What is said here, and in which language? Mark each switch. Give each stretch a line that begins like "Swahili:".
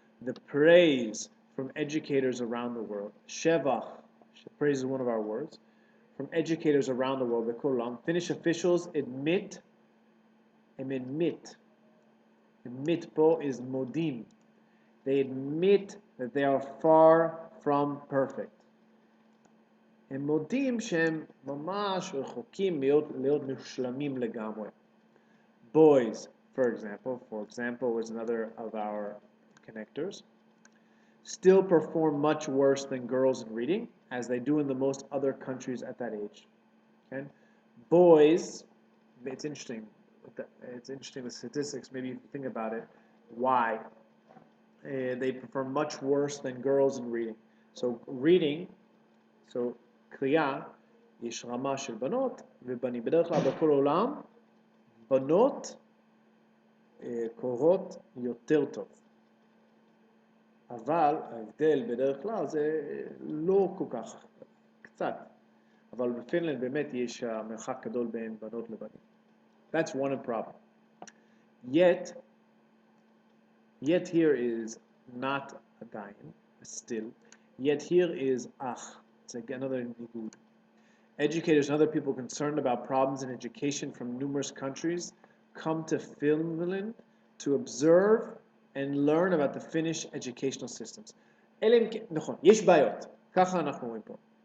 English: the praise from educators around the world. Shevach, praise is one of our words, from educators around the world. Finnish officials admit po is modim. They admit that they are far from perfect.
Hebrew: הם מודים שהם ממש רחוקים להיות מושלמים לגמרי.
English: Boys, for example, is another of our connectors, still perform much worse than girls in reading, as they do in the most other countries at that age. Okay? Boys, it's interesting. The statistics. Maybe you think about it. Why? They perform much worse than girls in reading.
Hebrew: So reading, קריאה, יש רמה של בנות ובנים. בדרך כלל בכל העולם, בנות קוראות יותר טוב. אבל ההבדל בדרך כלל זה לא כל כך, קצת. אבל בפינלנד באמת יש מרחק גדול בין בנות לבנים.
English: That's one problem. Yet here is not a dayan, still. Yet here is ach. It's another nigud. Educators and other people concerned about problems in education from numerous countries come to Finland to observe and learn about the Finnish educational systems. נכון, יש בעיות. ככה אנחנו רואים פה.